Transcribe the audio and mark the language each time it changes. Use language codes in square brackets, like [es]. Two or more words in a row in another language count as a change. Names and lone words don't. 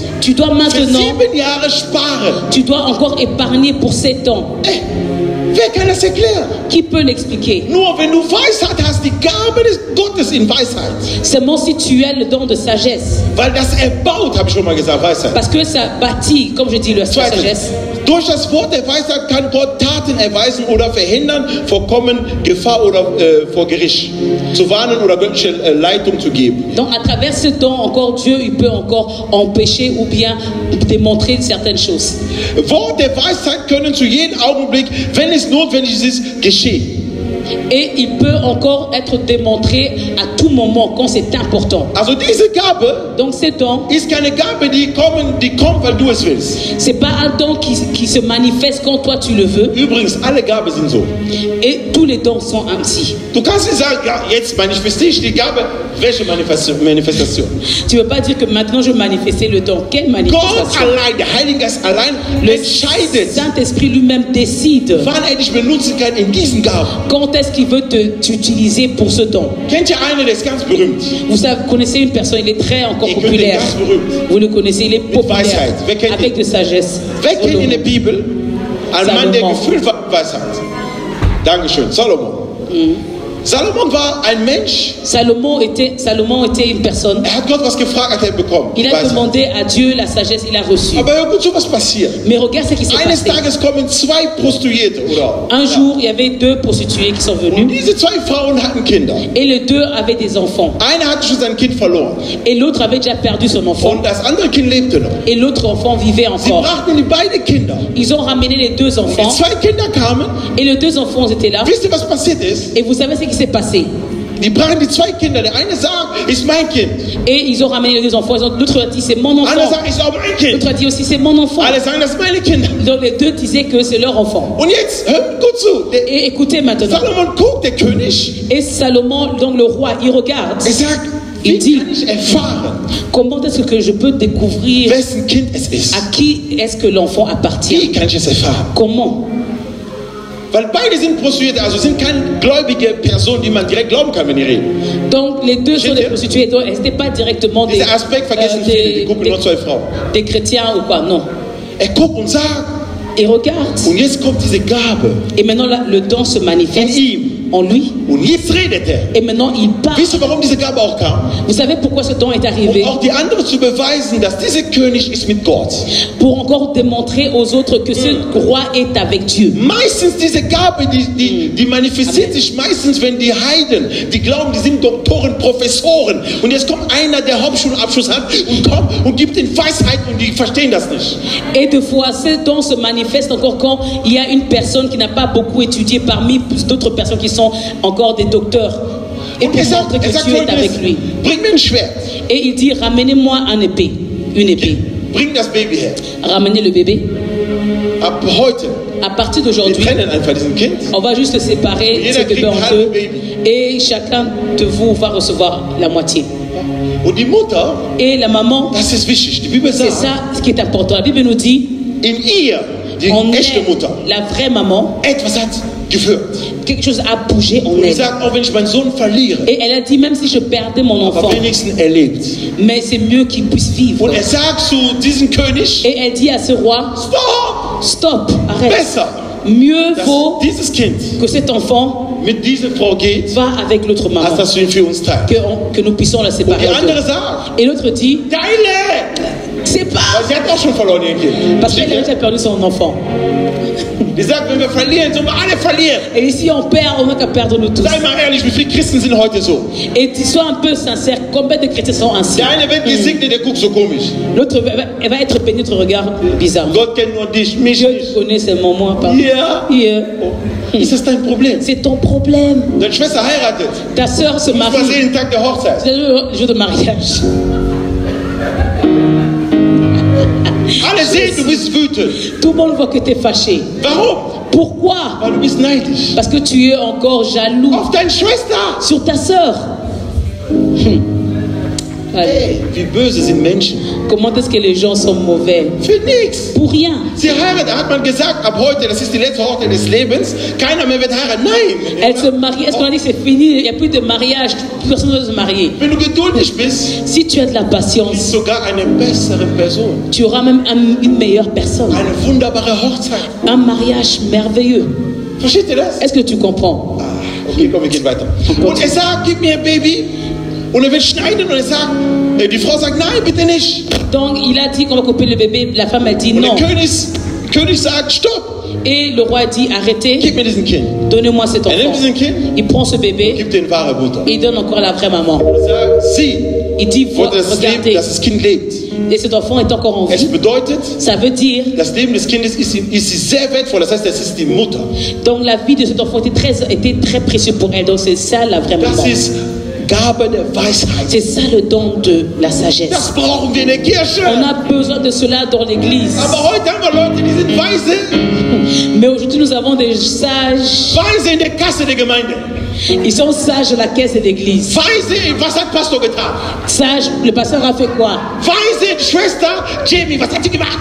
[fr] Tu dois [de] für [fr] maintenant, [de] 7 Jahre sparen. [fr] tu dois encore épargner pour 7 ans. [de] Ey, wer kann das erklären? [fr] Qui peut l'expliquer? [de] Nur wenn du Weisheit hast, die Gabe des Gottes in Weisheit. [fr] Seulement si tu as le don de sagesse. [de] Weil das erbaut, habe ich schon mal gesagt, Weisheit. [fr] Parce que ça bâtit, comme je dis, la [de] Zweitens, [fr] sagesse. [de] durch das Wort der Weisheit kann Gott Taten erweisen oder verhindern, vor Kommen, Gefahr oder vor Gericht zu warnen oder göttliche Leitung zu geben. [fr] Donc à travers ce don, encore Dieu, il peut encore empêcher ou bien démontrer certaines choses. [de] Wort der Weisheit können zu jedem Augenblick, wenn es notwendig ist, geschehen. [fr] Et il peut encore être démontré à tout moment quand c'est important. [de] Also diese Gabe [fr] Donc ce don, [de] ist keine Gabe, die kommt, weil du es willst. c'est pas un don qui se manifeste quand toi tu le veux. Übrigens, alle Gaben sind so. Et tous les dons sont ainsi. Du kannst nicht sagen, ja, jetzt manifestiere ich die Gabe. Welche Manifestation? [fr] Tu ne veux pas dire que maintenant je manifestais le don. Quelle [de] Gott [fr] manifestation? [de] allein, der Heilige Geist allein, [fr] Le [de] entscheidet, [fr] Saint-Esprit lui-même décide [de] wann er dich benutzen kann in diesen Gaben. [fr] quand est-ce qu'il veut t'utiliser pour ce don. [de] Kennt ihr einen, der ist ganz berühmt? [fr] Vous savez, vous connaissez une personne, il est très encore [de] Ihr könnt ihn [fr] populaire. [de] ganz berühmt. [fr] Vous le connaissez, il est populaire [de] Weisheit. Wer kennt [fr] avec [de] ihn? [fr] de sagesse. [de] Wer kennt in der Bibel einen Mann, der Salomon. gefüllt war mit Weisheit? Dankeschön, Salomon. Salomon war ein Mensch, [fr] Salomon était une personne. [de] er hat Gott was gefragt, hat er bekommen. [fr] Il a [de] Weisheit. [fr] demandé à Dieu la sagesse, il a reçu. [de] Aber hör gut zu, was passiert. [fr] Mais regarde ce qui s'est [de] Eines [fr] passé. [de] Tages kommen 2 Prostituierte, oder? [fr] Un jour, il y avait 2 prostituées qui sont [de] Und [fr] venues [de] diese 2 Frauen hatten Kinder. [fr] et les 2 avaient des enfants. [de] Eine hatte schon sein Kind verloren [fr] Et l'autre avait déjà perdu son enfant [de] und das andere Kind lebte noch. [fr] et l'autre enfant vivait [de] Sie [fr] encore. [de] brachten die beiden Kinder. [fr] Ils ont ramené les 2 [de] Die [fr] enfants [de] 2 Kinder kamen. [fr] et les 2 enfants étaient là. [de] Wisst ihr, was passiert ist? [fr] Et vous savez ce qui s'est passé? [de] Die brachten die 2 Kinder. Der eine sagt, ist mein Kind. [fr] Et ils ont ramené les 2 enfants. L'autre a dit c'est mon [de] Der andere [fr] enfant. [de] sagt, ist auch mein Kind. [fr] L'autre a dit aussi c'est mon enfant. [de] Alle sagen, das sind meine Kinder. [fr] Donc les 2 disaient que c'est leur enfant. [de] Und jetzt, hört gut zu. Der [fr] Et écoutez maintenant. [de] Salomon guckt, der König. [fr] Et Salomon, donc le roi, il regarde. [de] Er sagt, [fr] Il [de] wie [fr] dit, [de] kann ich erfahren, [fr] comment est-ce que je peux découvrir [de] wessen Kind es ist? [fr] à qui est-ce que l'enfant appartient? [de] Wie kann ich es erfahren? [fr] Comment? [de] Weil beide sind Prostituierte, also sind keine gläubige Personen, die man direkt glauben kann, wenn die reden. [fr] Donc les 2 sont des J'étais- prostituées. Donc elles n'étaient pas directement des, [de] Dieser Aspekt vergessen viele, die gucken nur 2 Frauen. [fr] des chrétiens ou quoi. Non. [de] Er guckt und sagt, [fr] Et regarde. [de] und jetzt kommt diese Gabe [fr] Et maintenant là, le don se [de] in [fr] manifeste [de] ihm. [fr] en lui. [de] Und jetzt redet er. [fr] Et maintenant il parle. [de] Wisst ihr, warum diese Gabe auch kam? [fr] Vous savez pourquoi ce don est [de] Um [fr] arrivé? [de] auch die anderen zu beweisen, dass dieser König ist mit Gott. [fr] Pour encore démontrer aux autres que ce roi est avec Dieu. [de] Meistens diese Gabe, die manifestiert sich meistens, wenn die Heiden, die glauben, die sind Doktoren, Professoren. Und jetzt kommt einer, der Hauptschulabschluss hat und kommt und gibt ihnen Weisheit und die verstehen das nicht. [fr] Et deux fois, ce don se manifeste encore quand il y a une personne qui n'a pas beaucoup étudié parmi d'autres personnes qui sont encore des docteurs. Et [de] Und [fr] pour [de] er sagt [fr] montrer que Dieu est avec lui. [de] bring mir ein Schwert, [fr] Et il dit, ramenez-moi une épée. [de] bring das Baby her. [fr] Ramenez le bébé. [de] Ab heute, [fr] À partir [de] wir [fr] d'aujourd'hui, [de] trennen einfach diesen Kind. [fr] on va juste séparer [de] Jeder [fr] ce bébé [de] kriegt ein [fr] en [de] halbes [fr] deux. [de] Baby. [fr] Et chacun de vous va recevoir la moitié. [de] Und die Mutter, [fr] Et la maman, [de] das ist wichtig, die Bibel [fr] c'est [de] sagt, [fr] ça ce qui est important. La Bible nous dit, [de] in ihr, die [fr] en [de] echte [fr] elle, [de] Mutter, [fr] la vraie maman, [de] etwas hat geführt. [fr] quelque chose a bougé en [de] Und sie [fr] elle. [de] sagt, auch wenn ich meinen Sohn verliere, [fr] Et elle a dit, même si je perdais mon [de] aber [fr] enfant, [de] wenigstens er lebt. [fr] mais c'est mieux qu'il puisse vivre. [de] Und er sagt zu diesem König, [fr] Et elle dit à ce roi, [de] stop, [fr] stop, arrête. [de] besser, [fr] Mieux [de] dass [fr] vaut [de] dieses Kind [fr] que cet enfant [de] mit dieser Frau geht, [fr] va avec l'autre maman, [de] als dass du ihn für uns teilst. [fr] que nous puissions la [de] Und [fr] séparer. [de] die [fr] en deux. [de] andere sagt, [fr] Et l'autre dit, [de] deine, [fr] c'est pas, [de] weil sie hat auch schon verloren ihr Kind. [fr] parce qu'elle a déjà perdu son enfant. [de] Die sagt, wenn wir verlieren, sollen wir alle verlieren. [fr] Et si on perd, on n'a qu'à perdre nous tous. [de] Sei mal ehrlich, wie viele Christen sind heute so? [fr] Et tu sois un peu sincère, combien de chrétiens sont ainsi? [de] Der eine wird gesegnet, der guckt so komisch. [fr] L'autre elle va être bénie, notre regard bizarre. [de] Gott kennt nur dich, mich [fr] Dieu [de] nicht. [fr] te connaît seulement moi, pas. [de] Ja. [en] Yeah. [de] Oh, ist das dein Problem? [fr] C'est ton problème. [de] Deine Schwester heiratet. [fr] Ta sœur se [de] Du musst mal [fr] marie. [de] sehen, den Tag der Hochzeit. [fr] C'est le jour de mariage. [de] Alle sehen, du bist wütend. [fr] Tout le monde voit que tu es fâché. [de] Warum? [fr] Pourquoi? [de] Weil du bist neidisch. [fr] Parce que tu es encore jaloux [de] Auf deine Schwester. [fr] sur ta sœur. [de] Hey, wie böse sind Menschen. [fr] Comment est-ce que les gens sont mauvais? [de] Für nichts. [fr] Pour rien. [de] Sie heiraten, da hat man gesagt, ab heute, das ist die letzte Hochzeit des Lebens, keiner mehr wird heiraten. Nein. [fr] Elle se marie. Est-ce qu'on a dit que c'est fini? Il n'y a plus de mariage. Plus personne ne veut se marier. [de] Wenn du geduldig bist, [fr] Si tu as de la [de] ist [fr] patience, [de] sogar eine bessere Person. [fr] tu auras même une meilleure personne. [de] Eine wunderbare Hochzeit. [fr] Un mariage merveilleux. [de] Versteht ihr das? [fr] Est-ce que tu comprends? [de] Ah, okay, komm, wir gehen weiter. Und er sagt, gib mir ein Baby. Und er will schneiden und er sagt, die Frau sagt, nein, bitte nicht. [fr] Donc il a dit qu'on va couper le bébé. La femme a dit [de] Und [fr] non. [de] der König sagt, stopp, [fr] Et le roi dit arrêtez, [de] gib mir diesen Kind. [fr] donnez-moi cet [de] Er nimmt [fr] enfant. [de] diesen Kind, [fr] Il prend ce bébé [de] gibt den wahre Mutter. [fr] et il donne encore la vraie maman. [de] Er sagt, sieh, [fr] Il dit [de] wollte, dass [fr] regardez. [de] das Kind lebt. [fr] Et cet enfant est encore en [de] Es [fr] vie. [de] bedeutet, [fr] Ça veut dire, [de] das Leben des Kindes ist sehr wertvoll. Das heißt, das ist die Mutter. [fr] donc la vie de cet enfant était très précieux pour elle. Donc c'est ça la vraie maman. [de] Das ist Gabe der Weisheit. [fr] C'est ça le don de la sagesse. [de] Das brauchen wir in der Kirche. [fr] On a besoin de cela dans l'église. [de] Aber heute haben wir Leute, die sind weise. [fr] Mais aujourd'hui nous avons des sages. [de] Weise in der Kasse der Gemeinde. [fr] Ils sont sages à la caisse de l'église. [de] Weise, was hat Pastor getan? [fr] Sage, le pasteur a fait quoi? [de] Weise, Schwester Jamie, was hat sie gemacht?